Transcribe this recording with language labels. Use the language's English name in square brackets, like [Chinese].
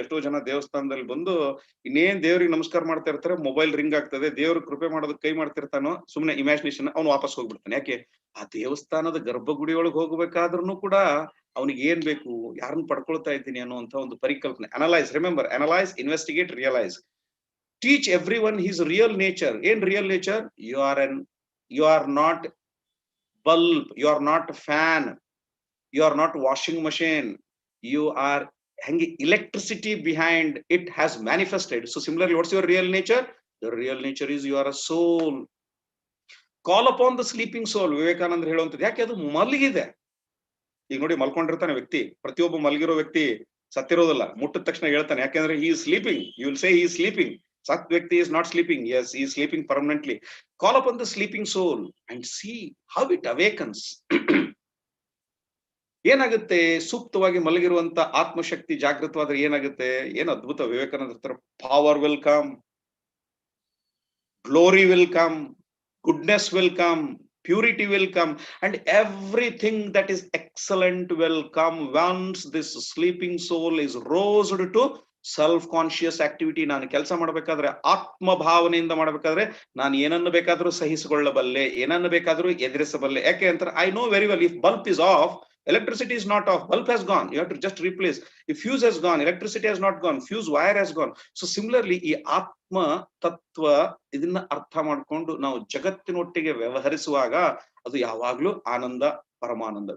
[Kannada] ಎಷ್ಟೋ ಜನ ದೇವಸ್ಥಾನದಲ್ಲಿ ಬಂದು ಇನ್ನೇನ್ ದೇವ್ರಿಗೆ ನಮಸ್ಕಾರ ಮಾಡ್ತಾ ಇರ್ತಾರೆ, ಮೊಬೈಲ್ ರಿಂಗ್ ಆಗ್ತದೆ, ದೇವ್ರ ಕೃಪೆ ಮಾಡೋದಕ್ಕೆ ಕೈ ಮಾಡ್ತಿರ್ತಾನೋ, ಸುಮ್ನೆ ಇಮ್ಯಾಜಿನೇಷನ್, ಅವ್ನು ವಾಪಸ್ ಹೋಗ್ಬಿಡ್ತಾನೆ. ಯಾಕೆ? ಆ ದೇವಸ್ಥಾನದ ಗರ್ಭಗುಡಿ ಒಳಗೆ ಹೋಗ್ಬೇಕಾದ್ರೂ ಕೂಡ ಅವನಿಗೆ ಏನ್ ಬೇಕು, ಯಾರನ್ನ ಪಡ್ಕೊಳ್ತಾ ಇದ್ದೀನಿ ಅನ್ನುವಂತ ಒಂದು ಪರಿಕಲ್ಪನೆ. [English] Analyse, remember, analyse, investigate, realise. Teach everyone his real nature. In real nature, you are not bulb, you are not fan, you are not washing machine, you are hanging electricity behind it has manifested. So similarly, what's your real nature? The real nature is you are a soul. Call upon the sleeping soul. [Kannada] ವಿವೇಕಾನಂದರು ಹೇಳುವಂಥದ್ದು. ಯಾಕೆ? ಅದು ಮಲಗಿದೆ. ಈಗ ನೋಡಿ, ಮಲ್ಕೊಂಡಿರ್ತಾನೆ ವ್ಯಕ್ತಿ, ಪ್ರತಿಯೊಬ್ಬ ಮಲಗಿರೋ ವ್ಯಕ್ತಿ ಸತ್ತಿರೋದಿಲ್ಲ. ಮುಟ್ಟಿದ ತಕ್ಷಣ ಹೇಳ್ತಾನೆ, ಯಾಕೆಂದ್ರೆ [English] he is sleeping. You will say he is sleeping. Such Vyakti is not sleeping. Yes, he is sleeping permanently. Call upon the sleeping soul and see how it awakens. [Kannada] ಏನಾಗುತ್ತೆ? ಸೂಕ್ತವಾಗಿ ಮಲಗಿರುವಂತ ಆತ್ಮಶಕ್ತಿ ಜಾಗೃತವಾದ್ರೆ ಏನಾಗುತ್ತೆ? ಏನು ಅದ್ಭುತ! ವಿವೇಕಾನಂದ ಹತ್ರ [English] Power will come, glory will come, goodness will come, purity will come, and everything that is excellent will come once this sleeping soul is roused to self conscious activity. [Kannada] ನಾನು ಕೆಲಸ ಮಾಡಬೇಕಾದ್ರೆ ಆತ್ಮ ಭಾವನೆಯಿಂದ ಮಾಡಬೇಕಾದ್ರೆ ನಾನು ಏನನ್ನು ಬೇಕಾದ್ರೂ ಸಹಿಸಿಕೊಳ್ಳಬಲ್ಲೆ, ಏನನ್ನು ಬೇಕಾದ್ರೂ ಎದುರಿಸಬಲ್ಲೆ. ಯಾಕೆ ಅಂತಾರೆ? [English] I know very well, if bulb is off, electricity is not off, bulb has gone, you have to just replace. If fuse has gone, electricity has not gone, fuse wire has gone. So similarly, [Kannada] ಈ ಆತ್ಮ ತತ್ವ ಇದನ್ನ ಅರ್ಥ ಮಾಡ್ಕೊಂಡು ನಾವು ಜಗತ್ತಿನೊಟ್ಟಿಗೆ ವ್ಯವಹರಿಸುವಾಗ ಅದು ಯಾವಾಗ್ಲೂ ಆನಂದ, ಪರಮಾನಂದ.